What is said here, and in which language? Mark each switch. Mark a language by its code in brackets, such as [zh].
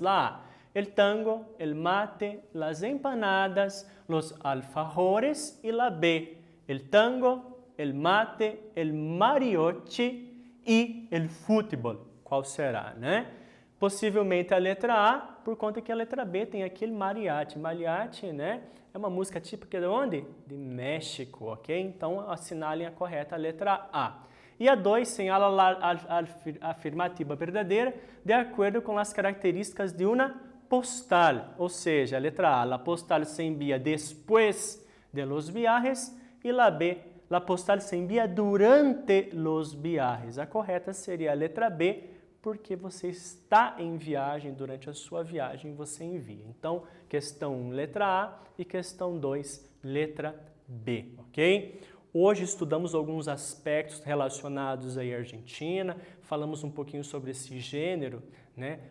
[es] Lá, el tango, el mate, las empanadas, los alfajores e la B, el tango, el mate, el mariachi e el fútbol. [pt] Qual será, né? Possivelmente a letra A, por conta que a letra B tem aquele mariachi. Mariachi, né? É uma música típica de onde? De México, ok? Então, assinalem a correta a letra A. E a 2, [es] señala [pt] a afirmativa verdadeira de acordo com as características de uma postal. Ou seja, a letra A, [es] la postal se envia después de los viajes, e la B, la postal se envia durante los viajes. [pt] A correta seria a letra B, porque você está em viagem, durante a sua viagem você envia. Então, questão 1, letra A, e questão 2, letra B, ok? Hoje estudamos alguns aspectos relacionados à Argentina, falamos um pouquinho sobre esse gênero, né?